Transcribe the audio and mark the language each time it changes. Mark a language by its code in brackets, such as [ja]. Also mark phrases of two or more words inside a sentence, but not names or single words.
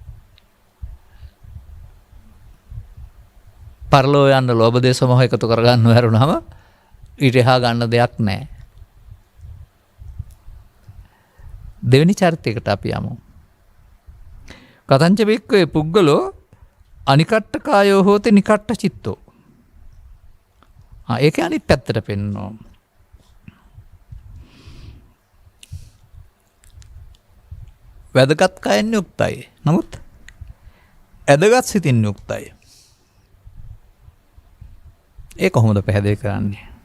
[si] පරලෝ යන්න ලෝභ දේශ මොහ එකතු කරගන්න වැරුණාම ඊට එහා ගන්න දෙයක් නැහැ. දෙවෙනි චරිතයකට අපි යමු. [pa] කතංච බික්කවේ පුද්ගලෝ අනිකට්ඨ කායෝ හෝති නිකට්ඨ චිත්තෝ. [si] ඒක අනිත් පැත්තට පෙන්නනවා. වැදගත් කයෙන් යුක්තයි. නමුත් ඇදගත් සිතින් යුක්තයි. ඒ කොහොමද පැහැදිලි කරන්නේ?